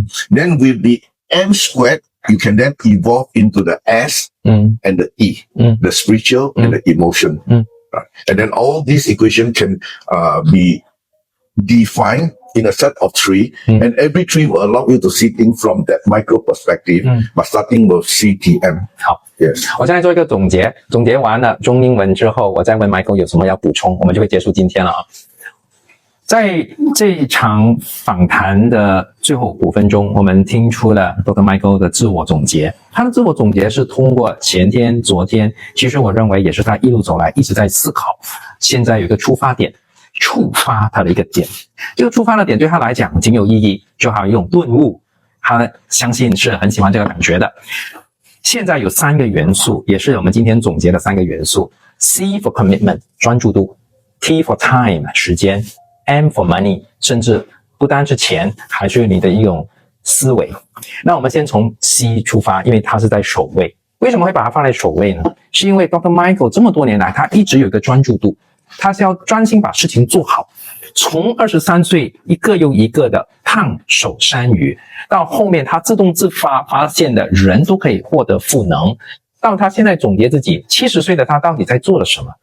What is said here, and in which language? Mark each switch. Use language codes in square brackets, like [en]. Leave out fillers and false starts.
[en] Then with the M squared, you can then evolve into the S and the E, the spiritual and the emotion. Right. And then all these equations can be defined in a set of 3, and every 3 will allow you to see things from that micro perspective, but starting with CTM. [zh] 好 [en] Yes. [zh] 我现在做一个总结，总结完了中英文之后，我再问 Michael 有什么要补充，我们就会结束今天了啊。在这一场访谈的最后5分钟，我们听出了 Dr. Michael 的自我总结。他的自我总结是通过前天、昨天，其实我认为也是他一路走来一直在思考。现在有一个出发点，触发他的一个点。这个触发的点对他来讲挺有意义，就好像一种顿悟。他相信是很喜欢这个感觉的。现在有3个元素，也是我们今天总结的3个元素。 [en] C for commitment， [zh] 专注度。 [en] T for time， [zh] 时间。 [en] M for money， [zh] 甚至不单是钱，还是你的一种思维。那我们先从 C 出发，因为它是在首位。为什么会把它放在首位呢？是因为 Dr. Michael 这么多年来，他一直有一个专注度，他是要专心把事情做好。从23岁一个又一个的烫手山芋，到后面他自动自发现的人都可以获得赋能，到他现在总结自己70岁的他到底在做了什么？